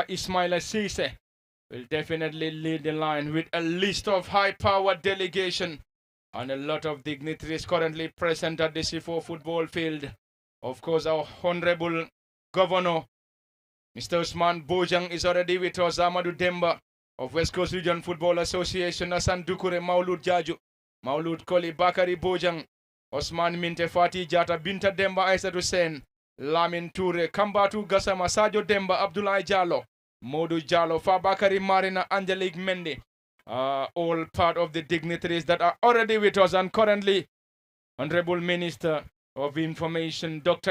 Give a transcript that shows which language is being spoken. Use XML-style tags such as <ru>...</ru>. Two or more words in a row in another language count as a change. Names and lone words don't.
<en>Ismaila Cisse will definitely lead the line with a list of high-powered delegation and a lot of dignitaries currently present at the C4 football field. Of course, our Honorable Governor, Mr. Usman Bojang, is already with us. Amadou Demba of West Coast Region Football Association, Asan Dukure, Maulud Jaju, Maulud Koli, Bakari Bojang, Osman Minte Fati Jata, Binta Demba, Aisat Hussein, Lamin Toure, Kambatu Gassama, Sadio Demba, Abdullah Jallow, Modu Jallow, Fabakari Marina, Angelique Mendy, all part of the dignitaries that are already with us. And currently, Honorable Minister of Information, Dr.</en>